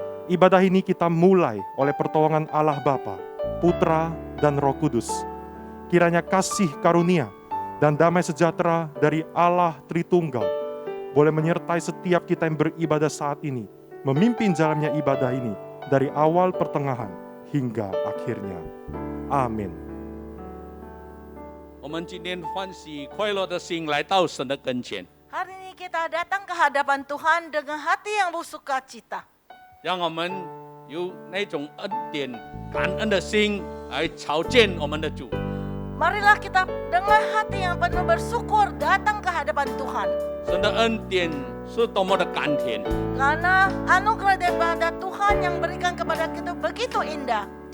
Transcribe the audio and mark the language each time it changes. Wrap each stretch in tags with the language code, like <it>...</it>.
<id>Ibadah ini kita mulai oleh pertolongan Allah Bapa, Putra dan Roh Kudus. Kiranya kasih karunia dan damai sejahtera dari Allah Tritunggal boleh menyertai setiap kita yang beribadah saat ini, memimpin jalannya ibadah ini dari awal pertengahan hingga akhirnya. Amin.</id> <zh>我们今天欢喜快乐的心来到神的跟前。</zh> <id>Hari ini kita datang ke hadapan Tuhan dengan hati yang bersuka cita.</id> <zh>让我们有那种恩典感恩的心来朝见我们的主。</zh> <id>Marilah kita dengan hati yang penuh bersyukur datang ke hadapan Tuhan.</id> <zh>神的恩典是多么的甘甜，</zh> <id>Karena anugerah daripada Tuhan yang berikan kepada kita begitu indah.</id>